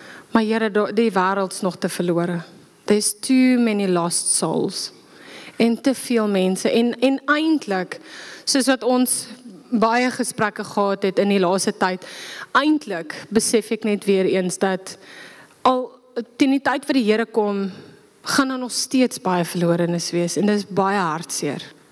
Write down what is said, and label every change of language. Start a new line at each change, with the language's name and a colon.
Afrikaans: Maar Here, die wêreld's nog te verlore.
English: There's too many lost souls.
Afrikaans: En te veel mense. En eintlik, soos wat ons baie gesprekke gehad het in die laaste tyd, eintlik besef ek net weer eens dat al teen die tyd wat die Here kom, gaan daar nog steeds baie verlorenes wees, en dit is baie hartseer.